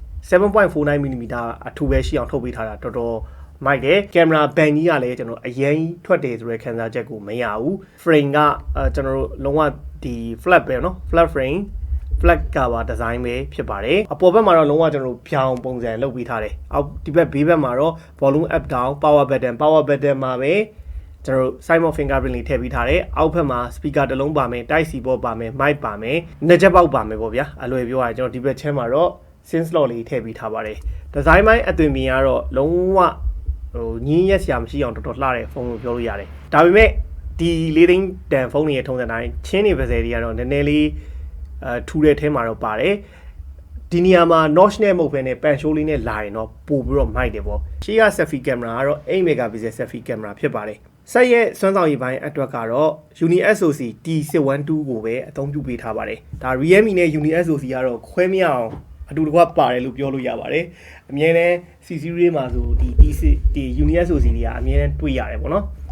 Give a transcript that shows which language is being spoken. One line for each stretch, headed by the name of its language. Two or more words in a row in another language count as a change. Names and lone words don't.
Burmese: 7.49mm အထူပဲရှိအောင်ထုတ်ပေးထားတာတော်တော်မိုက်တယ်ကင်မရာဘန်ကြီးကလည်းကျွန်တော်အရင်ထွက်တယ်ဆိုတဲ့ခံစားချက်ကိုမရဘူး frame ကကျွန်တော်တို့လုံးဝဒီ flat ပဲเนาะ
English: flat frame flat cover design
Burmese: ပဲဖြစ်ပါတယ်အပေါ်ဘက်မှာတော့လုံးဝကျွန်တော်တို့ဖြောင်ပုံစံလုပ်ပေးထား တယ်အောက်ဒီဘက်ဘေးဘက်မှာတော့
English: volume up down power button
Burmese: မှာပဲကျွန်တော်တို့
English: side of fingerprint
Burmese: လေးထည့်ပေးထားတယ်အောက်ဘက်မှာ speaker တစ်လုံးပါမယ်
English: type C
Burmese: ပေါ်ပါမယ် mic ပါမယ်နှစ်ချက်ပေါက်ပါမယ်ပေါ့ဗျာအလွယ်ပြော ရရင်ကျွန်တော်ဒီဘက်ချမ်းမှာတော့
English: sin slot
Burmese: လေးထည့်ပေးထားပါတယ် design ပိုင်းအသွင်မြင်ကတော့လုံးဝညင်းရက်စရာမရှိအောင်တော်တော်လှတဲ့ဖုန်းလို့ပြောလို့ရတယ်ဒါ ပေမဲ့ဒီလေးသိန်းတန်ဖုန်းတွေရဲ့ထုံးစံတိုင်းချင်းနေပါစေတွေကတော့နည်းနည်းလေးထူတဲ့ထဲမှာတော့ပါတယ်ဒီနေရာမှာ notch နဲ့မဟုတ်ဘဲနဲ့
English: pan show
Burmese: လေးနဲ့လာရင်တော့ပို့ပြီးတော့မိုက်တယ်ပေါ့ရှေ့က
English: selfie camera
Burmese: ကတော့
English: 8 megapixel selfie camera
Burmese: ဖြစ်ပါတယ်ဆက်ရဲ့စွမ်းဆောင်ရည်ပိုင်းအတွက်ကတော့ Uni SoC T612 ကိုပဲအသုံးပြုပေးထားပါတယ်ဒါ Realme နဲ့ Uni SoC ကတော့ခွဲမရအောင်အတူတကွပါတယ်လို့ပြောလို့ရပါတယ်အမြဲတမ်း C series မှာဆိုဒီ Uni SoC တွေကအမြဲတမ်းတွေ့ရတယ်ပေါ့နော်